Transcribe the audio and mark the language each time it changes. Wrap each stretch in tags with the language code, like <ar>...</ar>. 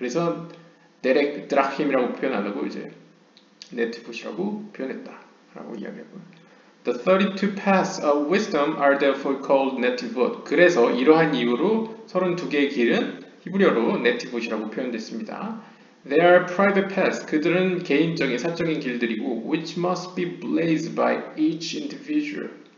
<ko>그래서 데렉 드라힘이라고 표현 안 하고 이제 네티봇이라고 표현했다라고 이야기하고요.</ko> <en>The 32 paths of wisdom are therefore called netivot.</en> <ko>그래서 이러한 이유로 32개의 길은 히브리어로 네티봇이라고 표현됐습니다.</ko> <en>They are private paths.</en> <ko>그들은 개인적인 사적인 길들이고</ko> <en>which must be blazed by each individual.</en>